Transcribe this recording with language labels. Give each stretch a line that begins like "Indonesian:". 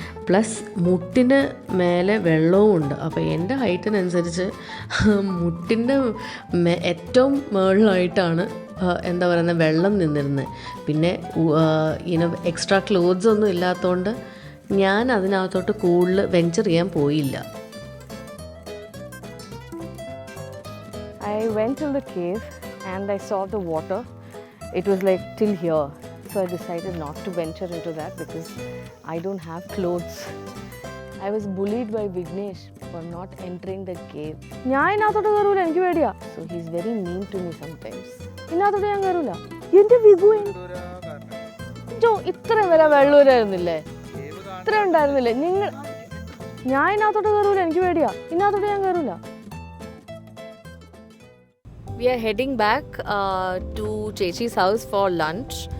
Malayalam: Plus മുട്ടിന് മേലെ വെള്ളവും ഉണ്ട്. അപ്പോൾ എൻ്റെ ഹൈറ്റിനനുസരിച്ച് മുട്ടിൻ്റെ ഏറ്റവും മുകളിലായിട്ടാണ് എന്താ പറയുന്നത് വെള്ളം നിന്നിരുന്നത്. പിന്നെ എക്സ്ട്രാ ക്ലോത്ത്സ് ഒന്നും ഇല്ലാത്തതുകൊണ്ട് ഞാൻ അതിനകത്തോട്ട് കൂടുതൽ വെഞ്ചർ ചെയ്യാൻ പോയില്ല.
English: I went to the cave and I saw the water. It was like till here. So I decided not to venture into that because I don't have clothes. I was bullied by Vignesh for not entering the cave.
Malayalam: ഞാൻ ഇതിനകത്തോട്ട് കയറൂല, എനിക്ക് പേടിയാ.
English: So he's very mean to me sometimes.
Malayalam: ഇതിനകത്തോട്ട് ഞാൻ കയറൂല. എൻ്റെ വിഗു ഇത്ര വരെ വെള്ളൂരായിരുന്നില്ലേ? ഇത്ര ഉണ്ടായിരുന്നില്ലേ നിങ്ങൾ? ഞാൻ ഇതിനകത്തോട്ട് കയറൂല, എനിക്ക് പേടിയാ. ഇതിനകത്തോട്ട് ഞാൻ കയറൂല.
English: We are heading back to Chechi's house for lunch.